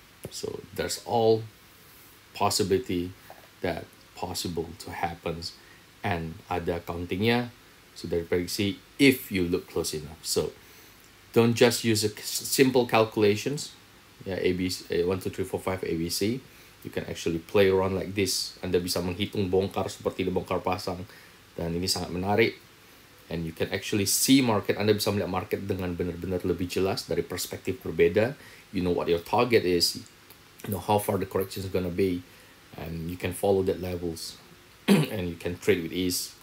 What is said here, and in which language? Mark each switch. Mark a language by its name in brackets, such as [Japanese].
[English] So there's all possibility that possible to happen, and [Indonesian] ada countingnya sudah diprediksi [English] if you look close enough. So don't just use a simple calculations, ABC 1 2 3 4 5 ABC. You can actually play around like this. [Indonesian] Anda bisa menghitung bongkar seperti di bongkar pasang, dan ini sangat menarik. [English] And you can actually see market. [Indonesian] Anda bisa melihat market dengan benar-benar lebih jelas dari perspektif berbeda. [English] You know what your target is, you know how far the correction is gonna be, and you can follow that levels and you can trade with ease.